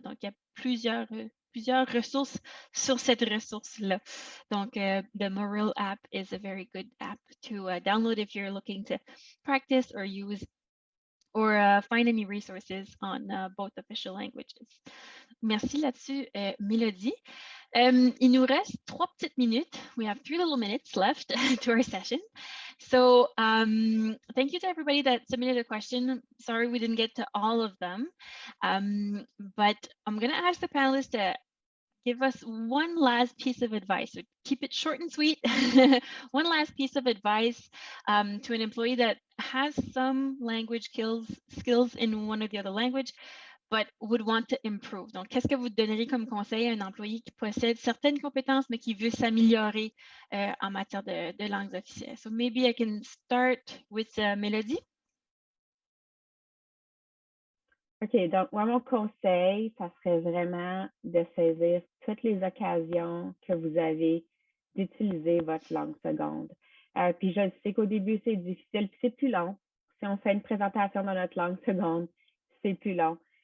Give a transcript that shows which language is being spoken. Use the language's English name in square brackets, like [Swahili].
[French] Donc, il y a plusieurs ressources sur cette ressource-là. [English] Donc, the Moril app is a very good app to download if you're looking to practice or use or find any resources on both official languages. [French] Merci là-dessus, Mélodie. Il nous reste 3 petites minutes. [English] We have 3 little minutes left to our session. So thank you to everybody that submitted a question. Sorry we didn't get to all of them, but I'm going to ask the panelists to give us one last piece of advice. So keep it short and sweet. One last piece of advice to an employee that has some language skills in one or the other language, but would want to improve. [French] Donc, qu'est-ce que vous donneriez comme conseil à un employé qui possède certaines compétences, mais qui veut s'améliorer en matière de langues officielles? [English] So maybe I can start with Mélodie. [French] OK, donc moi, mon conseil, ça serait vraiment de saisir toutes les occasions que vous avez d'utiliser votre langue seconde. Puis je sais qu'au début, c'est difficile, puis c'est plus long. Si on fait une présentation dans notre langue seconde, c'est plus long.